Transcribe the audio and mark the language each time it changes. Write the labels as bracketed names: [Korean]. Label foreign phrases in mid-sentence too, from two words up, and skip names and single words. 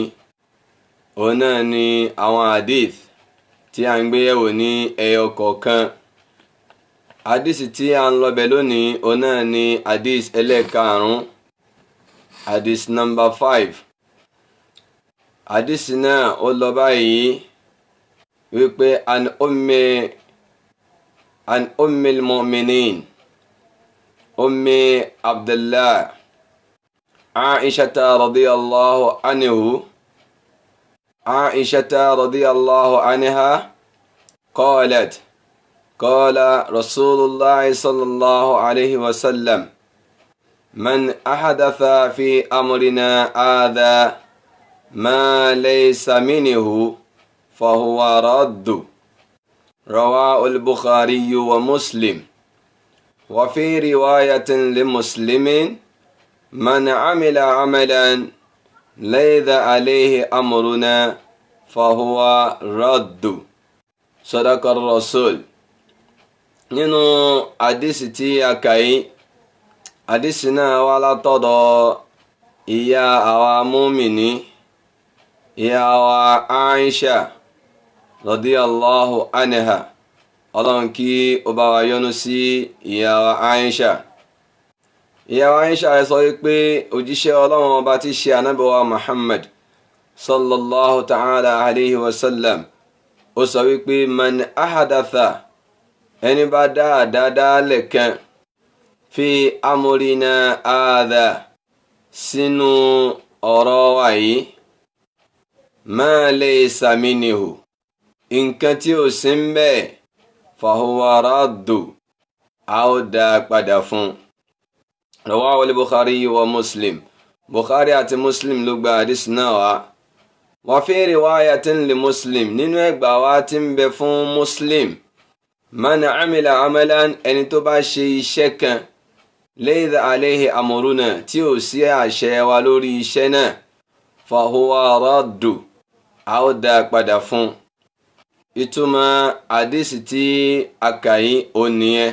[Yoruba] Òun náà ni àwọn hadith tí a ń gbé yẹ̀wò ní ẹyọ kọ̀ọ̀kan. Hadith tí a ń lọ bẹ̀ lónìí òun náà ni hadith ẹlẹ́ẹ̀karùn-ún, hadith number 5. Hadith náà ó lọ báyìí wípé [Arabic] عن أم المؤمنين أم عبد الله عائشة رضي الله عنها قالت قال رسول الله صلى الله عليه وسلم من أحدث في أمرنا هذا ما ليس منه فهو رد. رواه البخاري ومسلم. وفي رواية لمسلم من عمل عملا ليس عليه أمرنا فهو رد. صدق الرسول. [Yoruba] nínú àdísì tí a kà yìí, àdísì náà wá látọ̀dọ̀ ìyá àwa mùmínì, ìyá wa Aisha [Arabic] رضي الله عنها. [Yoruba] Ọlọ́run kí ó bá wa yọ́nú sí ìyá wa Aisha. Ìyá wa Aisha sọ wípé òjíṣẹ́ Ọlọ́run ọba tí ṣe Ànábì wa Muhammad [Arabic] صلى الله تعالى عليه وسلم [Yoruba] ó sọ wípé [Arabic] من أحدث, [Yoruba] ẹni bá dáadáa lẹ́kan [Arabic] في أمرنا هذا, [Yoruba] sínú ọ̀rọ̀ wa yìí, [Arabic] ما ليس منه, [Yoruba] nǹkan tí ó sí ń bẹ́ẹ̀, [Arabic] فهو رد, [Yoruba] a ó dá padà fún. [Arabic] رواه البخاري ومسلم. [Yoruba] Bukhari àti Muslim ló gba hadith náà wá. [Arabic] وفي رواية لمسلم, [Yoruba] nínú ẹgbà wá tí ń bẹ fún Muslim, [Arabic] من عمل عملا, [Yoruba] ẹni tó bá ṣe iṣẹ́ kan, [Arabic] ليس عليه أمرنا, [Yoruba] tí ó sí àṣẹ wa lórí iṣẹ́ náà, [Arabic] فهو رد, [Yoruba] a ó dá padà fún. Ìtumọ̀ àdísì tí a kà yìí ó nìyẹn.